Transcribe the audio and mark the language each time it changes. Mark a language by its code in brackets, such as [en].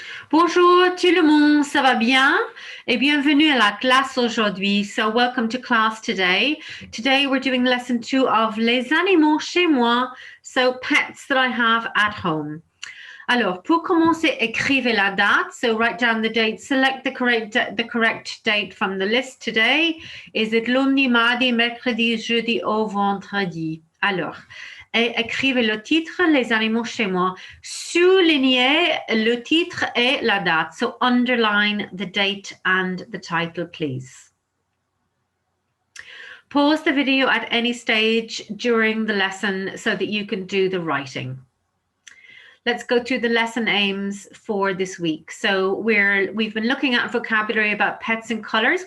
[fr] Bonjour tout le monde, ça va bien? Et bienvenue à la classe aujourd'hui. [en] So welcome to class today. Today we're doing lesson 2 of Les animaux chez moi, so pets that I have at home. [fr] Alors, pour commencer, écrivez la date. [en] So write down the date, select the correct date from the list today. Is it [fr] lundi, mardi, mercredi, jeudi ou vendredi? Alors, et écrivez le titre, Les animaux chez moi. Soulignez le titre et la date. [en] So underline the date and the title, please. Pause the video at any stage during the lesson so that you can do the writing. Let's go through the lesson aims for this week. So we've been looking at vocabulary about pets and colors.